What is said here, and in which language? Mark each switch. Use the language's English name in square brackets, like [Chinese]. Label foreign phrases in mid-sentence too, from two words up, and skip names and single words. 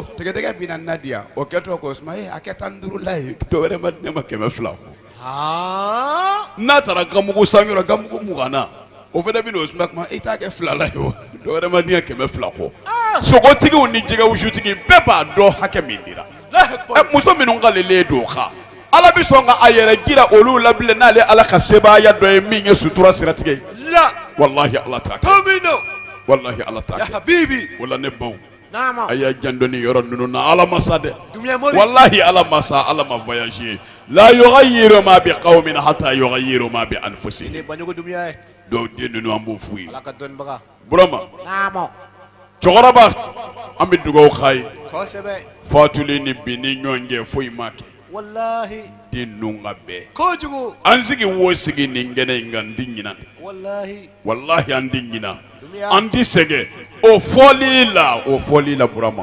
[Bambara] tigɛdɛgɛ bɛ na diya o kɛtɔ ko suma a kɛ 15 la ye dɔwɛrɛ ma di ne ma 200 n'a taara gamugu san yɔrɔ gamugu 20 o fana bɛ n'o suma kuma i t'a kɛ 2 la ye o dɔwɛrɛ ma di ne 200 kɔ sogotigiw ni jɛgɛ wusutigi bɛɛ b'a dɔn hakɛ min dira muso minnu k'ale don ka ala bɛ sɔn ka a yɛrɛ jira olu la bilen n'ale ala ka sebaaya dɔ ye min ye sutura siratigɛ ye wallahi ala t'a kɛ wallahi ala t'a kɛ habibi wala ne baw a y'a jan dɔnni yɔrɔ ninnu na ala ma sa dɛ wallahi ala ma sa ala ma voyager [Arabic] لا يغير ما بقوم حتى يغيروا ما بأنفسهم [Bambara] dɔw den ninnu an b'o f'u ye burama cɛkɔrɔba an bɛ dugawu k'a ye fatulen ni bi ni ɲɔgɔn cɛ foyi ma kɛ wallahi den nunga be kojugu an sigi wo sigi nin gene ngan din ɲina wallahi an din ɲina an di sege o fɔli la burama